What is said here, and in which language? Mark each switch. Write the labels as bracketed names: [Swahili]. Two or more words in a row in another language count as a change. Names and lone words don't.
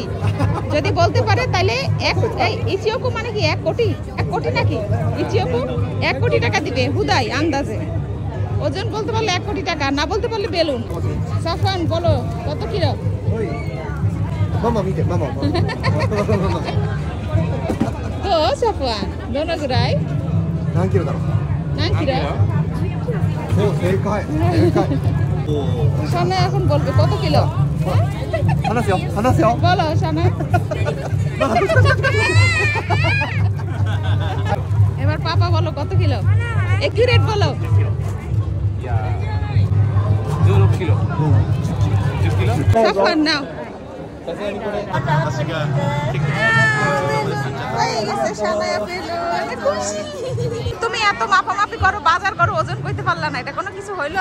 [Bangla] যদি বলতে পারে তাহলে ইচিওকু মানে কি 1 কোটি, 1 কোটি নাকি ইচিওকু 1 কোটি টাকা দিবে হুদাই আন্দাজে। ওজন বলতে পারলে 1 কোটি টাকা, না বলতে পারলে বেলুন। সাফান বলো কত কিলো? তো সাফান [Japanese] どのぐらい何キロだろう。何キロ? そう正解。 [Bangla] সানা এখন বলবে কত কিলো। [Japanese] 話すよ話すよ。 [Bangla] বলো সানা। এবার পাপা বলো কত কিলো, একিউরেট বলো। 16 কিলো। 10 কিলো। সাফান নাও। তুমি এত মাপামাপি করো, বাজার করো, ওজন করতে পারলা না, এটা কোনো কিছু হইলো?